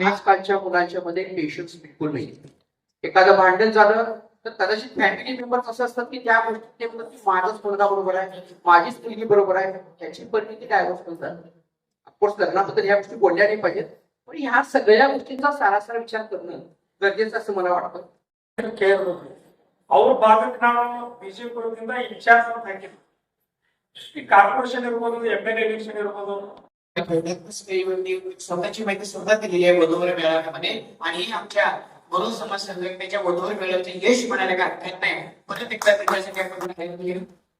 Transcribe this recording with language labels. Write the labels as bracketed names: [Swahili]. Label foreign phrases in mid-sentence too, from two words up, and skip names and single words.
[Marathi] आजकालच्या मुलांच्या मध्ये पेशन्स बिलकुल नाही. एखादं भांडण झालं तर कदाचित [English] family members [Marathi] असं असतात की त्या गोष्टी माझाच मुलगा बरोबर आहे, माझीच मुलगी बरोबर आहे, त्याची परिस्थिती डायव्हर्स करतात. ऑफकोर्स लग्नाबद्दल ह्या गोष्टी बोलल्या नाही पाहिजेत, पण ह्या सगळ्या गोष्टींचा सारासार विचार करणं गरजेचं असं मला वाटतं. [Kannada] ಅವ್ರ ಭಾಗಕ್ಕೆ ನಾವು ಬಿಜೆಪಿ ಇನ್ಚಾರ್ಜ್ ಅಂತ ಹಾಕಿದ್ವಿ. ಈ ಕಾರ್ಪೊರೇಷನ್ ಇರ್ಬೋದು, [English] MLA election [Kannada] ಇರ್ಬೋದು, [Marathi] स्वतःची माहिती सुद्धा दिलेली आहे वधूवर मेळाव्यामध्ये. आणि आमच्या गुरव समाज संघटनेच्या वधूवर मेळाव्याचे यश म्हणायला काय हरकत नाही. परत एकदा त्याच्यासाठी आपण